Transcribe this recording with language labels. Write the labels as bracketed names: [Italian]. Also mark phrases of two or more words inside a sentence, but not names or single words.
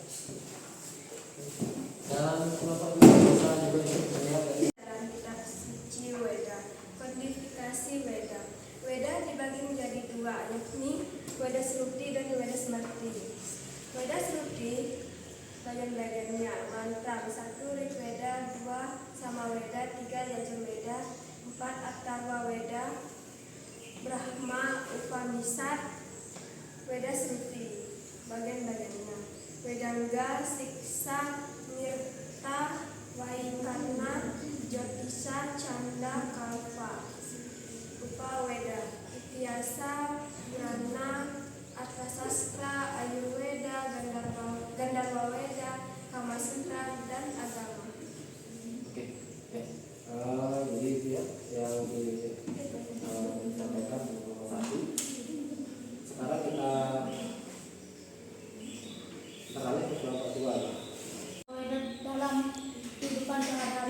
[Indonesian] Dan kelompok dua bisa juga ikut melihat dari Dalam kitab suci Weda, kodifikasi Weda. Weda dibagi menjadi dua, yakni Weda Sruti dan Weda Smrti. Weda Sruti bagian-bagiannya mantra 1 Rigveda, 2 Samaweda, 3 Yajurveda, 4 Atharva Weda, Brahma Upanishad. Weda Sruti bagian-bagiannya Vedanga, Siksa, Nirta, Vaikarna, Jyotisha, Canda, Kalpa. Upaweda, Ityasa, Purana, Arthasastra, Ayurveda, Gandharva Weda, Kamasutra, dan Agama. oke ya. Jadi itu ya yang disampaikan untuk kelompok satu. Sekarang kita beralih ke kelompok dua ya. Dalam kehidupan sehari-hari.